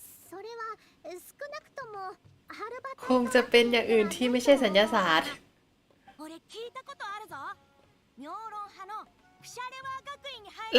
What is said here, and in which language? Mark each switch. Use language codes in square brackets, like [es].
[ja] それは少なくともハルバ [th] คงจะเป็นอย่างอื่นที่ไม่ใช่สัญญาศาสตร์ [ja] 俺聞いたことあるぞ妙論派のクシャレワー学院に入る